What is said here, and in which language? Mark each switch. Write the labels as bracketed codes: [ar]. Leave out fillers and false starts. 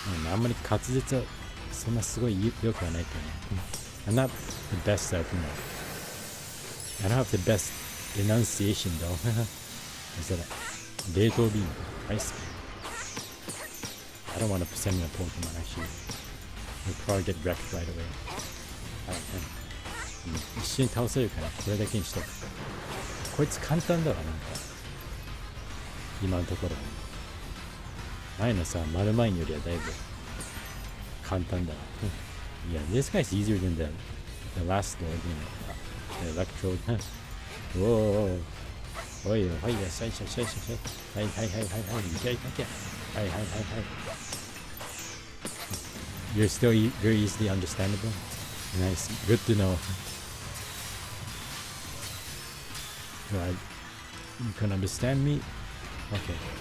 [ja] あんまり滑舌はそんなすごい良くはないけどね。 [en] I'm not the best at, I don't have the best enunciation though. Is that a Beto beam? Ice. I don't want to present a Pokemon actually. You'll probably get wrecked right away. Alright, [ja] 一緒に倒せるからこれだけにしとく。こいつ簡単だわなんか。今のところ。前のさ、マルマインよりはだいぶ簡単だわ。 [en] Yeah, this guy's easier than the last Lord, the Electrode. Whoa. [ja] おいよ、はい、よし、はい、はい、はい、はい、はい、はい、いけいけ。はい、はい、はい、はい。 [en] You're still very easily understandable? Nice, good to know. Right. You can understand me? Okay.